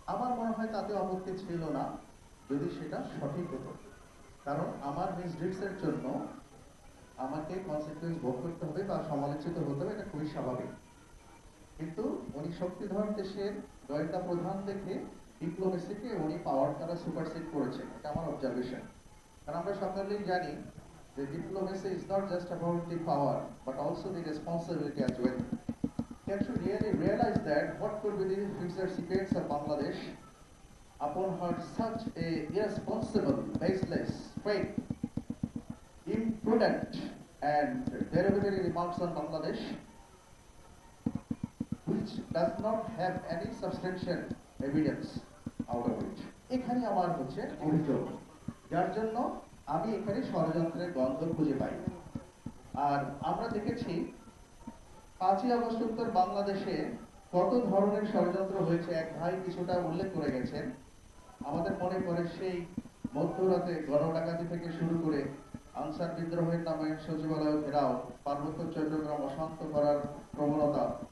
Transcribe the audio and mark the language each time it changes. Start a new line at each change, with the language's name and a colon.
Bangla: আমার মনে হয় তাতে আপত্তি ছিল না যদি সেটা সঠিক হতো, কারণ আমার মিসডিডসের জন্য আমাকে কনসিকুয়েন্স ভোগ করতে হবে বা সমালোচিত হতে হবে, এটা খুবই স্বাভাবিক। কিন্তু উনি শক্তিধর দেশের গোয়েন্দা প্রধান দেখে ডিপ্লোমেসিকে উনি পাওয়ার দ্বারা সুপারসিড করেছেন, এটা আমার অবজারভেশন। কারণ আমরা সকলেই জানি যে
English: Diplomacy is not just about the power but also the responsibility as well. Can should really realize that what could be the future secrets of Bangladesh upon her such a irresponsible, baseless, fake, imprudent and derogatory remarks on Bangladesh, which does not have any substantial evidence out of it.
Bangla: এখানে আমার হচ্ছে অভিযোগ, যার জন্য আমি এখানে ষড়যন্ত্রের গন্ধ খুঁজে পাই। আর আমরা দেখেছি 5ই আগস্ট উত্তর বাংলাদেশে কত ধরনের ষড়যন্ত্র হয়েছে। এক ভাই কিছুটা উল্লেখ করে গেছেন। আমাদের মনে পড়ে সেই মধ্যরাতে গণডাকাতি থেকে শুরু করে আনসার বিদ্রোহের নামে সচিবালয় ঘেরাও, পার্বত্য চট্টগ্রাম অশান্ত করার প্রবণতা,